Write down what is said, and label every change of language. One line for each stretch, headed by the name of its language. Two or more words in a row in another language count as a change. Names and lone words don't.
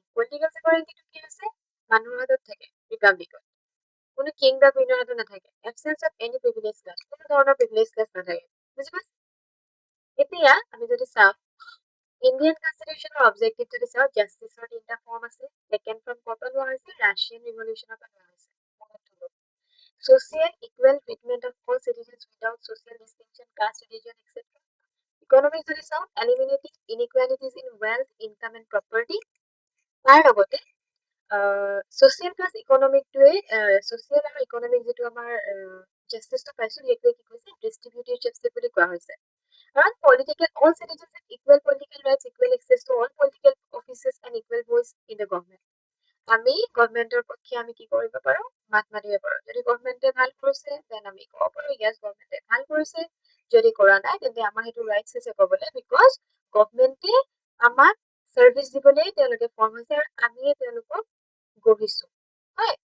English: political sovereignty
Assamese: কি আছে মানুহৰ হাতত থাকে ৰিপাব্লিকত, কোনো কিং বা কুইনৰ হাতত নাথাকে।
English: absence of any privilege class,
Assamese: কোনো ধৰণৰ
English: privilege class
Assamese: নাথাকে। বুজি পাইছে? এতিয়া আমি যদি চাওঁ
English: Indian constitution objective
Assamese: যদি চাওঁ, জাষ্টিছৰ তিনিটা ফৰ্ম আছে।
English: second form
Assamese: ক'ৰ পৰা লোৱা হৈছে?
English: Russian revolution
Assamese: পৰা লোৱা হৈছে।
English: Social equal treatment of all citizens without social distinction, caste, religion, etc.
Assamese: Economic যদি চাওঁ,
English: eliminating inequalities in wealth, income and property.
Assamese: তাৰ লগতে
English: social plus economic
Assamese: ছচিয়েল আৰু ইকনমিক যিটো আমাৰ জাষ্টিছটো পাইছো সেইটোৱে কি কৈছে
English: distributive justice
Assamese: বুলি কোৱা হৈছে।
English: কাৰণ political all citizens have equal political rights, equal access to all political offices and equal voice in the government.
Assamese: আমি গভৰ্ণমেণ্টৰ পক্ষে আমি কি কৰিব পাৰো? মাত মাতিব পাৰো। যদি গভৰ্ণমেণ্টে ভাল কৰিছে দেন আমি ক'ব পাৰো
English: yes government
Assamese: ভাল কৰিছে। যদি কৰা নাই তেন্তে আমাৰ সেইটো ৰাইটছ আছে ক'বলৈ,
English: because government
Assamese: আমাক চাৰ্ভিচ দিবলৈ তেওঁলোকে ফৰ্ম হৈছে আৰু আমিয়ে তেওঁলোকক গঢ়িছো হয়।